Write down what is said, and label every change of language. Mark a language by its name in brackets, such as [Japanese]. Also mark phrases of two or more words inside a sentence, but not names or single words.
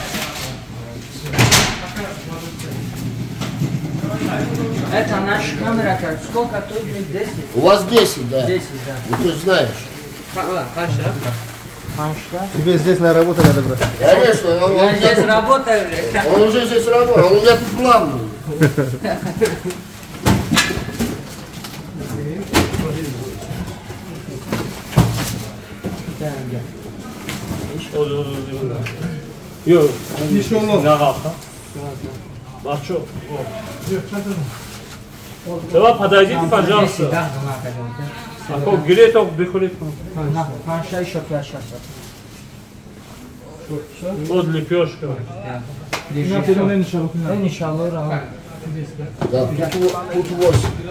[Russian] Это наш камера, сколько тут? 10? У вас 10, да. 10, да. Ну, ты же знаешь. Тебе здесь на работу надо брать. Конечно, Я здесь работаю. он уже здесь работает, он у меня тут главный. [Turkish] Yok, ne kalktı? Bak çok. [Russian] Давай подойдите, пожалуйста. А как греет, так выходит. Вот лепешка. Да, тут 8.